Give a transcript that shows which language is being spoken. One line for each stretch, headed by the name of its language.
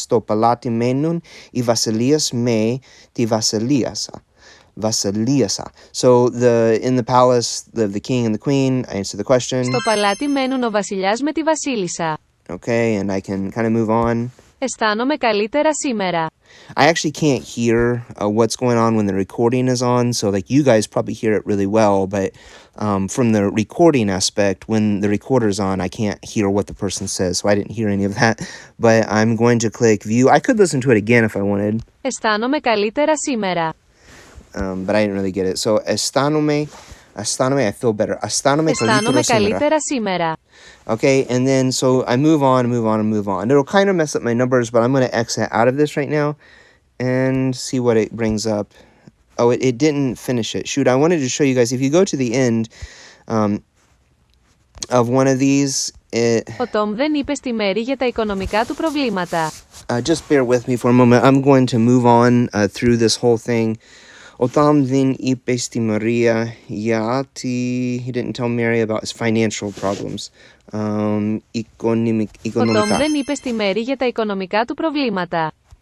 Greek: Στο παλάτι μένουν οι βασιλείες με τη βασιλίασα. Βασιλίασα.
English: So in the palace, the king and the queen, I answer the question.
Greek: Στο παλάτι μένουν ο βασιλιάς με τη βασίλισσα.
English: Okay, and I can kind of move on.
Greek: Αισθάνομαι καλύτερα σήμερα.
English: I actually can't hear what's going on when the recording is on, so like you guys probably hear it really well, but from the recording aspect, when the recorder's on, I can't hear what the person says, so I didn't hear any of that. But I'm going to click view. I could listen to it again if I wanted.
Greek: Αισθάνομαι καλύτερα σήμερα.
English: But I didn't really get it. So
Greek: αισθάνομαι,
English: I feel better.
Greek: αισθάνομαι καλύτερα σήμερα.
English: Okay, and then so I move on. It'll kind of mess up my numbers, but I'm going to exit out of this right now and see what it brings up. Oh, it didn't finish it. Shoot, I wanted to show you guys. If you go to the end of one of these...
Greek: Ο Τόμ δεν είπε στη Μέρη για τα οικονομικά του προβλήματα.
English: Just bear with me for a moment. I'm going to move on through this whole thing.
Greek: Ο Τόμ δεν είπε στη Μαρία γιατί...
English: He didn't tell Mary about his financial problems.
Greek: Οικονομικά. Ο Τόμ δεν είπε στη Μέρη για τα οικονομικά του προβλήματα.